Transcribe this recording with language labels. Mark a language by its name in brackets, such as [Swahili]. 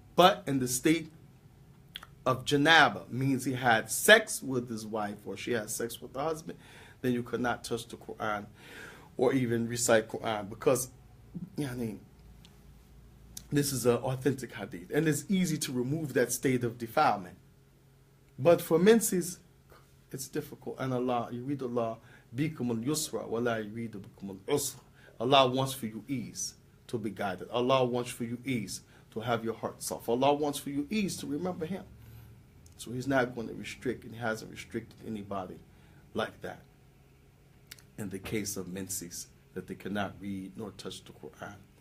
[English] But in the state of janaba, means he had sex with his wife or she had sex with the husband, then you could not touch the Quran or even recite Quran, because this is an authentic hadith. And it's easy to remove that state of defilement. But for menses, It's difficult. [Arabic] And Allah, يريد الله بكم اليسر ولا يريد بكم العسر. [English] Allah wants for you ease to be guided. Allah wants for you ease to have your heart soft. Allah wants for you ease to remember Him. So He's not going to restrict, and He hasn't restricted anybody like that. In the case of menses, that they cannot read nor touch the Quran.